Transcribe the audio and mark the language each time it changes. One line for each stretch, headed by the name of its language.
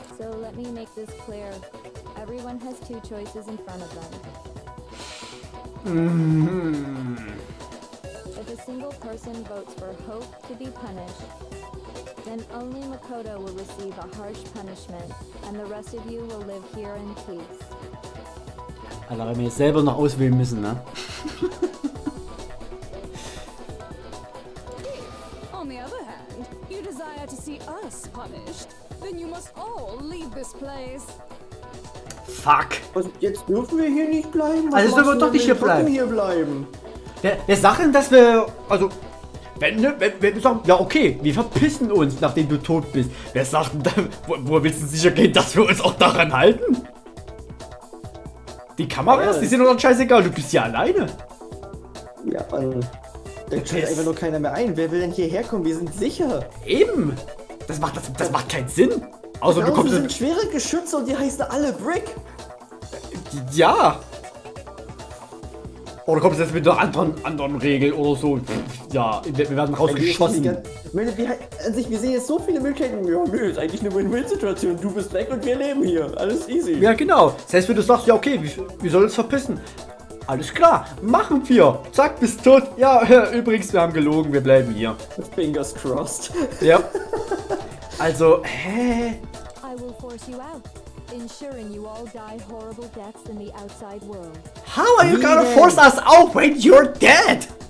English: So let me make this clear. Everyone has two choices in front of them. If a single person votes for Hope to be punished, then only Makoto will receive a harsh punishment, and the rest of you will live here in peace.
German: Alter, wenn wir jetzt selber noch auswählen müssen, ne?
English: On the other hand, you desire to see us punished, then you must all leave this place. Fuck!
German: Was, jetzt dürfen wir hier nicht bleiben? Also dürfen wir doch nicht hier bleiben. Wer sagt denn, dass wir... Also... Wenn wir sagen, ja okay, wir verpissen uns, nachdem du tot bist. Wer sagt denn, wo willst du sicher gehen, dass wir uns auch daran halten? Die Kameras, die sind doch scheißegal, du bist ja alleine. Ja, Mann. Da schaltet einfach nur keiner mehr ein. Wer will denn hierher kommen? Wir sind sicher. Eben. Das macht keinen Sinn. Also du kommst... sind schwere Geschütze und die heißen alle Brick. Ja. Oder kommst du jetzt mit einer anderen Regel oder so? Ja, wir werden rausgeschossen. Wir sehen jetzt so viele Möglichkeiten. Ja, nö, ist eigentlich eine Win-Win-Situation. Du bist weg und wir leben hier. Alles easy. Ja, genau. Das heißt, wenn du sagst, ja, okay, wir sollen uns verpissen. Alles klar, machen wir. Zack, bist tot. Ja, übrigens, wir haben gelogen, wir bleiben hier.
English: Fingers crossed.
German: Ja. Also, hä?
English: I will force you out, ensuring you all die horrible deaths in the outside world. How are you gonna force us out when you're dead?